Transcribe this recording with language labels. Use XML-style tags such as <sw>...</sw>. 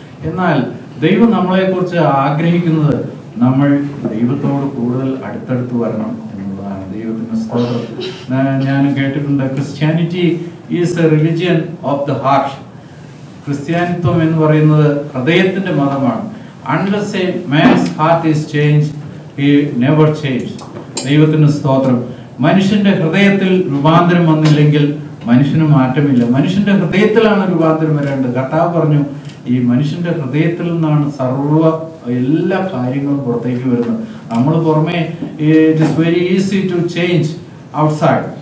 <ml>എന്നാൽ ദൈവം നമ്മളെക്കുറിച്ച് ആഗ്രഹിക്കുന്നത് നമ്മൾ ദൈവത്തോട് കൂടുതൽ അടുത്തടുത്ത് വരണം എന്നുള്ളതാണ്. ദൈവത്തിന്റെ സ്തോത്രം. ഞാൻ കേട്ടിട്ടുണ്ട്,</ml> <en>Christianity is a religion of the heart.</en> <ml>ക്രിസ്ത്യാനിത്വം എന്ന് പറയുന്നത് ഹൃദയത്തിന്റെ മതമാണ്.</ml> <en>Unless a man's heart is changed, he never changed.</en> <ml>ദൈവത്തിന് സ്തോത്രം. മനുഷ്യന്റെ ഹൃദയത്തിൽ രൂപാന്തരം വന്നില്ലെങ്കിൽ മനുഷ്യന് മാറ്റമില്ല. മനുഷ്യന്റെ ഹൃദയത്തിലാണ് രൂപാന്തരം വരേണ്ടത്. കർത്താവ് പറഞ്ഞു, ഈ മനുഷ്യന്റെ ഹൃദയത്തിൽ നിന്നാണ് എല്ലാ കാര്യങ്ങളും പുറത്തേക്ക് വരുന്നത്. നമ്മൾ പുറമെ</ml> <en>it is very easy to change outside,</en>